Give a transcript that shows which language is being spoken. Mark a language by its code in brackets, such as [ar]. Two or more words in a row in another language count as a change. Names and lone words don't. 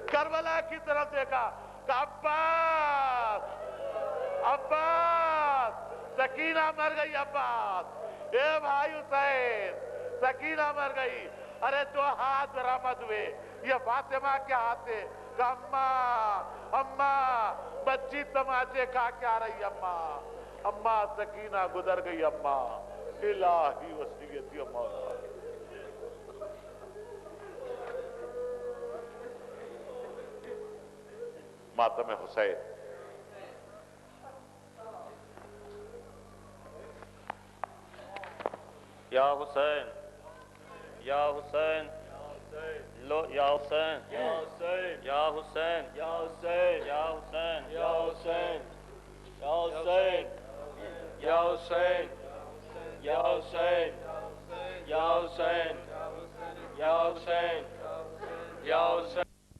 [ur] کربلا کی طرف دیکھا، کہا عباس عباس، سکینہ مر گئی عباس، اے بھائی حسین سکینہ مر گئی۔ ارے دو ہاتھ برآمد ہوئے، یہ فاطمہ کے ہاتھ تھے، کہ اماں اماں بچی تماچے کھا کے آ رہی اماں، اماں سکینہ گزر گئی اماں، الہی وسیعتی مولا۔ ماتم حسین. یا حسین، یا حسین، لو یا حسین، یا حسین، یا حسین، یا حسین، یا حسین، یا حسین، یا حسین، یا حسین، یا حسین، یا حسین، یا حسین، یا حسین.